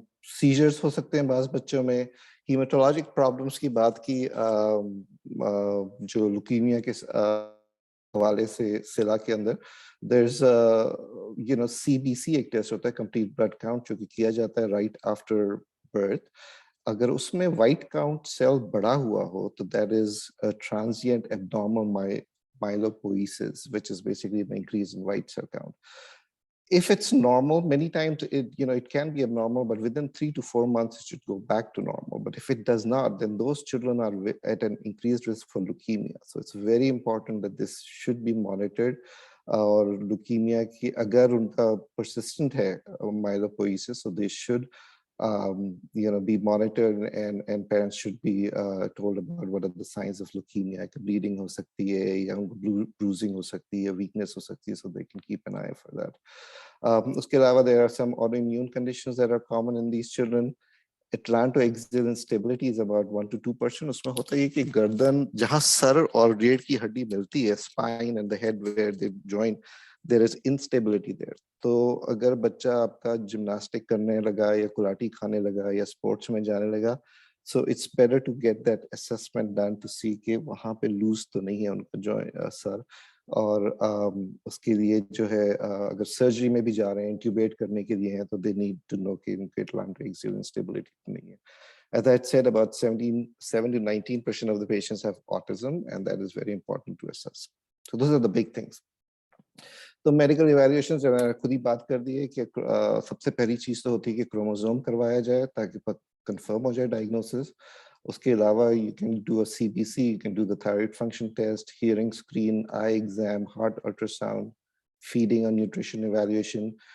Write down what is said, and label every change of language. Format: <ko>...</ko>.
<hi>Seizures हो सकते हैं बाज़ बच्चों में. हीमेटोलॉजिक प्रॉब्लम्स की बात की, जो लुकीमिया के हवाले से सिला के अंदर</hi> <en>there's CBC</en> <hi>एक टेस्ट होता है, कंप्लीट ब्लड काउंट, जो कि किया जाता है</hi> <en>Right after birth.</en> <hi>अगर उसमें वाइट काउंट सेल बढ़ा हुआ हो तो</hi> <en>That is a transient abnormal myelophoesis, which is basically an increase in white cell count. If it's normal, many times it can be abnormal, but within 3 to 4 months it should go back to normal. But if it does not, then those children are at an increased risk for leukemia. So it's very important that this should be monitored.</en> <hi>और leukemia की अगर उनका persistent है</hi> <en>myelophoesis, so they should be monitored, and parents should be told about what are the signs of leukemia. Bleeding</en> <hi>हो सकती है,</hi> <en>या bruising हो सकती है, weakness हो सकती है, so they can keep an eye for that.</en> <hi>उसके अलावा</hi> <en>there are some autoimmune conditions that are common in these children. Atlantoaxial instability is about 1 to 2%.</en> <hi>उसमें होता है कि गर्दन जहाँ सर और रीढ़ की हड्डी मिलती है,</hi> <en>spine and the head where they join, there is instability there.</en> <hi>तो अगर बच्चा आपका जिम्नास्टिक करने लगा या कुलाटी खाने लगा या स्पोर्ट्स में जाने लगा,</hi> <en>so it's better to get that assessment done to see</en> <hi>कि वहाँ पे लूज तो नहीं है उनका जो सर. और उसके लिए जो है अगर सर्जरी में भी जा रहे हैं, इंट्यूबेट करने के लिए हैं, तो</hi> <en>they need to know</en> <hi>कि उनके atlantoaxial instability नहीं है.</hi> <en>As I said, about 7 to 19% of the patients have autism, and that is very important to assess. So those are the big things.</en> <hi>तो मेडिकल इवैल्यूएशन जो मैंने खुद ही बात कर दी है कि सबसे पहली चीज़ तो होती है कि क्रोमोसोम करवाया जाए ताकि कंफर्म हो जाए डायग्नोसिस. उसके अलावा</hi> <en>you can do a CBC, you can do the thyroid function test, hearing screen, eye exam, heart ultrasound, feeding and nutrition evaluation.</en>